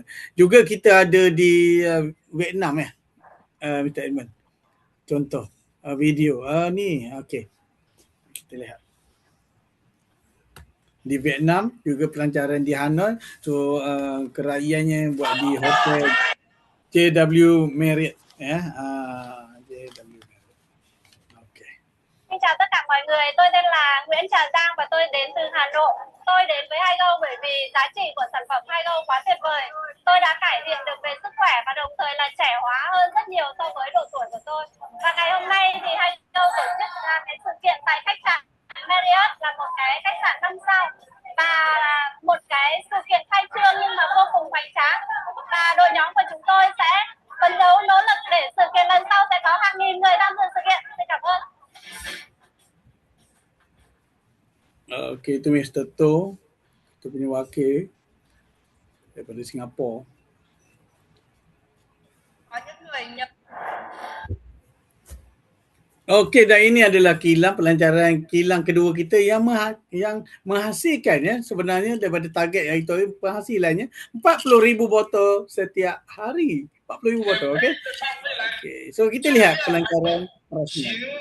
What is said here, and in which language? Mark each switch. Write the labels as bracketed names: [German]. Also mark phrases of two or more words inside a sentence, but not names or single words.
[Malay] Juga kita ada di Vietnam Mr. Edmund. Contoh video. Ni okey. Kita lihat. Di Vietnam juga pelancaran di Hanoi. So keraiannya buat di hotel JW Marriott JW. [Vietnamese] Xin chào tất cả mọi người, tôi tên là Nguyễn Trà Giang và tôi đến từ Hà Nội. Tôi đến với Haigo bởi vì giá trị của sản phẩm Haigo quá tuyệt vời. Tôi đã cải thiện được về sức khỏe và đồng thời là trẻ hóa hơn rất nhiều so với độ tuổi của tôi. Và ngày hôm nay thì Haigo tổ chức cái sự kiện tại khách sạn Marriott, là một cái khách sạn 5 sao và một cái sự kiện khai trương nhưng mà vô cùng hoành tráng. Và đội nhóm của chúng tôi sẽ phấn đấu nỗ lực để sự kiện lần sau sẽ có hàng nghìn người tham dự sự kiện. Xin cảm ơn. [Malay] Okey, itu Mr. To, kita punya wakil daripada Singapura. [Vietnamese] Có những người nhập. [Malay] Okey, dan ini adalah pelancaran kilang kedua kita yang menghasilkan sebenarnya daripada target yang itu penghasilannya 40,000 botol setiap hari. 40,000 botol, okey. So kita lihat pelancaran rasmi.